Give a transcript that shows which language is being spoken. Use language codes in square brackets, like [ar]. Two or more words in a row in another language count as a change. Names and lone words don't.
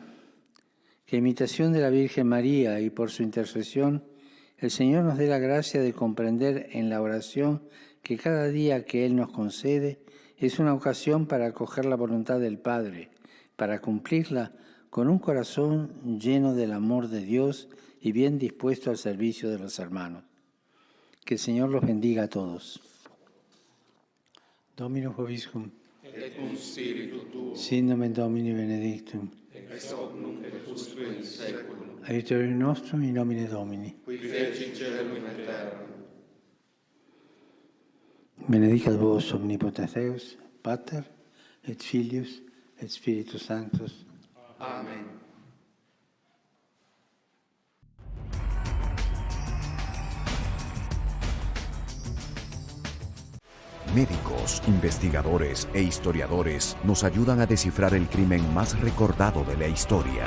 [es] Que a imitación de la Virgen María y por su intercesión, el Señor nos dé la gracia de comprender en la oración que cada día que Él nos concede es una ocasión para acoger la voluntad del Padre, para cumplirla con un corazón lleno del amor de Dios y bien dispuesto al servicio de los hermanos. Que el Señor los bendiga a todos. [la] Dominus vobiscum. Et cum spiritu tuo. Sin nomen Domini benedictum. Ex hoc nunc et usque in saeculum. Aiuterium nostrum in nomine Domini. Qui feci caelum et terram. Benedicat vos omnipotens Deus, Pater, et Filius, et Spiritus Sanctus. [es] Amén. Médicos, investigadores e historiadores nos ayudan a descifrar el crimen más recordado de la historia.